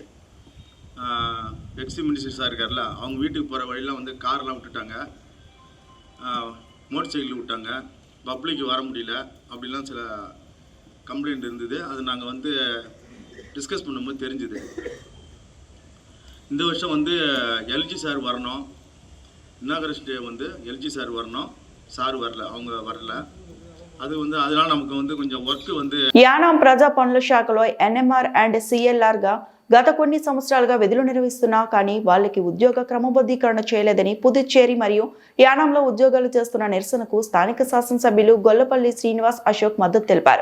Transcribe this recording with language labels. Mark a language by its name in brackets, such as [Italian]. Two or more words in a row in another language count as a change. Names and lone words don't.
[English] ex minister [Tamil] சார் இருக்கார்ல, அவங்க வீட்டுக்கு போகிற வழியெலாம் வந்து கார்லாம் விட்டுட்டாங்க, [English] motor cycle [Tamil] விட்டாங்க, பப்ளிக் வர முடியல, அப்படிலாம் சில கம்ப்ளைண்ட் இருந்தது. அது நாங்கள் வந்து டிஸ்கஸ் பண்ணும்போது தெரிஞ்சுது. இந்த வருஷம் வந்து எல்ஜி சார் வரணும், [English] inauguration day [Tamil] வந்து எல்ஜி சார் வரணும், సార్ வரல, அவங்க வரல. అది வந்து அதனால நமக்கு வந்து కొంచెం వర్క్ வந்து [Telugu] యానాం ప్రజా పనుల శాఖలో [English] NMR and CLR [Telugu] గా గత కొన్ని సంవత్సరాలుగా విధులు నిర్వహిస్తున్నా కానీ వాళ్ళకి ఉద్యోగ క్రమబద్ధీకరణ చేయలేదని పుదుచ్చేరి మరియు యానాంలో ఉద్యోగాలు చేస్తున్న నిరసనకు స్థానిక శాసనసభ్యులు గొల్లపల్లి శ్రీనివాస్ అశోక్ మద్దతు తెలిపారు.